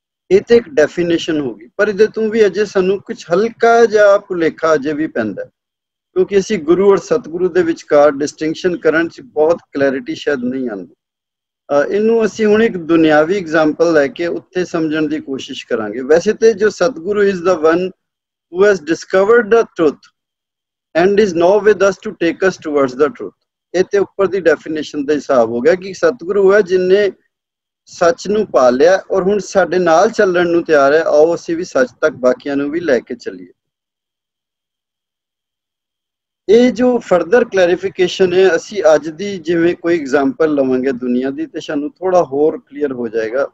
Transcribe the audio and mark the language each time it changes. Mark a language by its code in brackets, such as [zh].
[pa] ਇਹ ਤੇ ਇੱਕ ਡੈਫੀਨੇਸ਼ਨ ਹੋ ਗਈ, ਪਰ ਇਹਦੇ ਤੋਂ ਵੀ ਅਜੇ ਸਾਨੂੰ ਕੁਝ ਹਲਕਾ ਜਿਹਾ ਭੁਲੇਖਾ ਅਜੇ ਵੀ ਪੈਂਦਾ, ਕਿਉਂਕਿ ਅਸੀਂ ਗੁਰੂ ਔਰ ਸਤਿਗੁਰੂ ਦੇ ਵਿਚਕਾਰ ਡਿਸਟਿੰਕਸ਼ਨ ਕਰਨ 'ਚ ਬਹੁਤ ਕਲੈਰਿਟੀ ਸ਼ਾਇਦ ਨਹੀਂ ਆਉਂਦੀ। ਇਹਨੂੰ ਅਸੀਂ ਹੁਣ ਇੱਕ ਦੁਨਿਆਵੀ ਐਗਜ਼ਾਮਪਲ ਲੈ ਕੇ ਉੱਥੇ ਸਮਝਣ ਦੀ ਕੋਸ਼ਿਸ਼ ਕਰਾਂਗੇ। ਵੈਸੇ ਤੇ ਜੋ ਸਤਿਗੁਰੂ [en] Is the one who has discovered the truth and is now with us to take us towards the truth। [pa] ਇਹ ਤੇ ਉੱਪਰ ਦੀ ਡੈਫੀਨੇਸ਼ਨ ਦਾ ਹਿਸਾਬ ਹੋ ਗਿਆ ਕਿ ਸਤਿਗੁਰੂ ਹੈ ਜਿਹਨੇ ਸੱਚ ਨੂੰ ਪਾ ਲਿਆ ਔਰ ਹੁਣ ਸਾਡੇ ਨਾਲ ਚੱਲਣ ਨੂੰ ਤਿਆਰ ਹੈ। ਆਓ ਅਸੀਂ ਵੀ ਸੱਚ ਤੱਕ ਬਾਕੀਆਂ ਨੂੰ ਵੀ ਲੈ ਕੇ ਚੱਲੀਏ। ਇਹ ਜੋ ਫਰਦਰ ਕਲੈਰੀਫਿਕੇਸ਼ਨ ਹੈ, ਅਸੀਂ ਅੱਜ ਦੀ ਜਿਵੇਂ ਕੋਈ ਐਗਜ਼ਾਮਪਲ ਲਵਾਂਗੇ ਦੁਨੀਆ ਦੀ ਤੇ ਸਾਨੂੰ ਥੋੜਾ ਹੋਰ ਕਲੀਅਰ ਹੋ ਜਾਏਗਾ।